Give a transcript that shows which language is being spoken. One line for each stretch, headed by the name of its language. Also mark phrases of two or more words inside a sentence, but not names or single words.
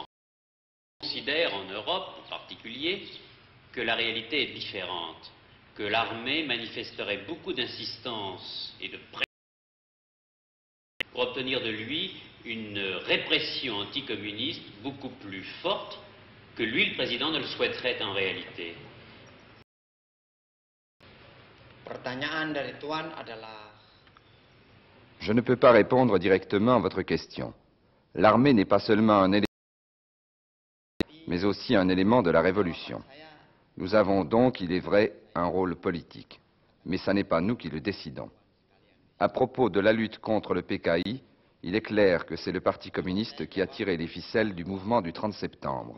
French: On considère en Europe en particulier que la réalité est différente, que l'armée manifesterait beaucoup d'insistance et de pression pour obtenir de lui une répression anticommuniste beaucoup plus forte que lui, le président, ne le souhaiterait en réalité.
Indonesian: Pertanyaan dari Tuan adalah
French: Je ne peux pas répondre directement à votre question. L'armée n'est pas seulement un élément, mais aussi un élément de la révolution. Nous avons donc, il est vrai, un rôle politique. Mais ce n'est pas nous qui le décidons. À propos de la lutte contre le PKI, il est clair que c'est le Parti communiste qui a tiré les ficelles du mouvement du 30 septembre.